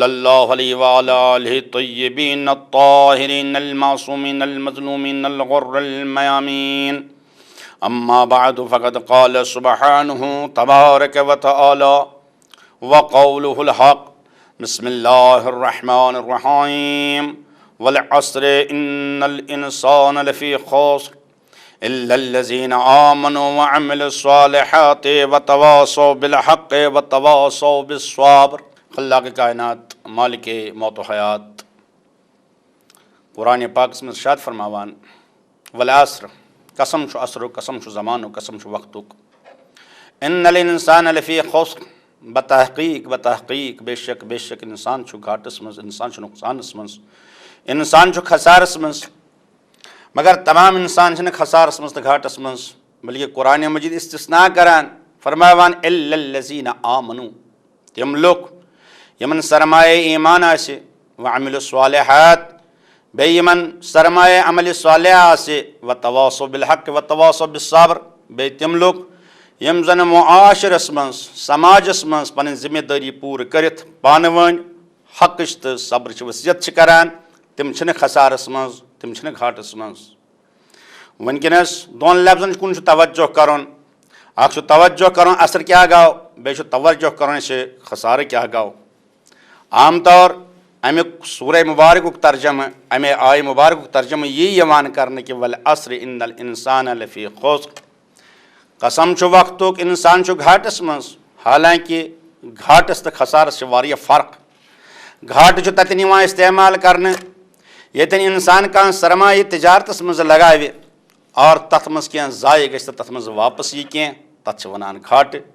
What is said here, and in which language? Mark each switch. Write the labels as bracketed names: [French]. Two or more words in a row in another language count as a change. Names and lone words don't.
[Arabic] الله عليه وعلى آله الطيبين الطاهرين المعصومين المظلومين الغر الميامين أما بعد فقد قال سبحانه تبارك وتعالى وقوله الحق بسم الله الرحمن الرحيم والعصر إن الإنسان لفي خسر إلا الذين آمنوا وعملوا الصالحات وتواصوا بالحق وتواصوا بالصبر۔ [Urdu] خلاق کائنات مالک موت و حیات قرآن پاک میں [Kashmiri] ارشاد فرماوان والعصر قسم چھُ عصرُک قسم چھُ زمانُک قسم چھُ وقتُک [Arabic] ان الانسان لفی خسر [Kashmiri] بتحقیق بے شک انسان چھُ گھاٹس منٛز انسان چھُ نقصانس منٛز انسان چھُ خسارس منٛز مگر تمام انسان چھِنہٕ خسارس منٛز تہٕ گھاٹس منٛز بلکہ قرآن مجید استثناء کران فرماوان [Arabic] الا الذین آمنوا [Kashmiri] تِم لُکھ یمن سرمایہ ایمان آسہِ [Arabic] وعملوا الصالحات [Kashmiri] بیٚیہِ یمن سرمایہ عمل صالح آسہِ [Arabic] وتواصوا بالحق وتواصوا بالصبر [Kashmiri] بیٚیہِ تِم لُکھ یم زن معاشرس منٛز سماجس منٛز پنٕنۍ ذمہ دٲری پوٗرٕ کٔرِتھ پانہٕ ؤنۍ حقٕچ تہٕ صبرٕچ وصیت چھِ کران تِم چھِنہٕ خسارس منٛز تِم چھِنہٕ گھاٹس منٛز۔ وٕنکیٚنس دۄن لفظن کُن چھُ توجہ کرُن، اکھ چھُ توجہ کرُن عصر کیاہ گوٚو بیٚیہِ چھُ توجہ کرُن اَسہِ خسارٕ کیاہ گوٚو۔ عام طور امیُک سورہ مبارکُک ترجمہٕ امے آیہِ مبارکُک ترجمہٕ یی یِوان کرنہٕ کہِ [Arabic] والعصر ان الانسان لفی خسر، [Kashmiri] قسم چھُ وقتُک انسان چھُ گھاٹس منٛز، حالانکہ گھاٹس تہٕ خسارس چھِ واریاہ فرق۔ گھاٹ تتن استعمال کرنے یتن انسان کان سرمایہ تجارتس مز لگاوِ اور تت مز کینٛہہ ضایع گژھِ تت مز واپس یی کینٛہہ تت چھ ونان گھاٹ.